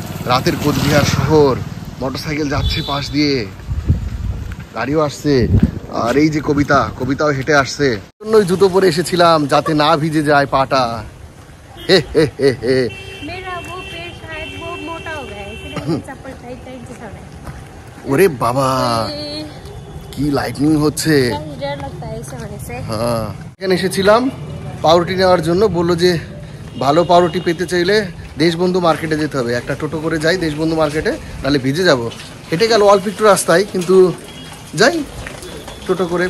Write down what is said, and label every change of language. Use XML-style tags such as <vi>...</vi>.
<bn>রাতের কোচবিহার শহর, মোটরসাইকেল যাচ্ছে পাশ দিয়ে, গাড়িও আসছে। আর এই যে কবিতাও হেঁটে আসছে। জন্যই জুতো পরে এসেছিলাম যাতে না ভিজে যায় পাটা। हे हे हे हे</bn> <hi>मेरा वो पैर शायद वो मोटा हो गया है, इसलिए चप्पल टाइट टाइट से चल रहा है।</hi> <bn>ওরে বাবা কি লাইটনিং হচ্ছে,</bn> <hi>डर लगता है ऐसे होने से।</hi> <bn>হ্যাঁ এখানে এসেছিলাম পাউরুটি নেওয়ার জন্য। বললো যে ভালো পাউরুটি পেতে চাইলে দেশবন্ধু মার্কেটে যেতে হবে। একটা টোটো করে যাই দেশবন্ধু মার্কেটে, নাহলে ভিজে যাব। হেঁটে গেল অল্প একটু রাস্তায়, কিন্তু যাই টোটো করে।</bn>